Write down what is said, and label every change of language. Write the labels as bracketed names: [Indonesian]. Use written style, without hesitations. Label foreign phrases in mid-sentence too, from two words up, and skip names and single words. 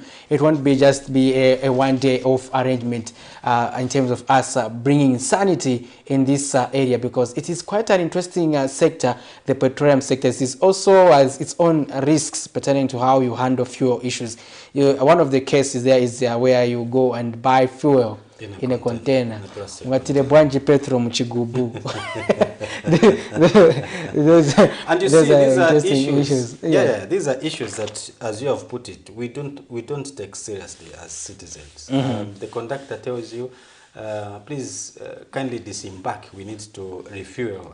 [English] It won't be just a one-day off arrangement in terms of us bringing sanity in this area, because it is quite an interesting sector. The petroleum sector is also has its own risks pertaining to how you handle fuel issues. One of the cases there is where you go and buy fuel in a container. [Nyanja] Ngatire bwanji petro mchigubu. [English] And you see, these are issues. Yeah, these are issues that, as you have put it, we don't take seriously as citizens. The conductor tells you, please kindly disembark. We need to refuel.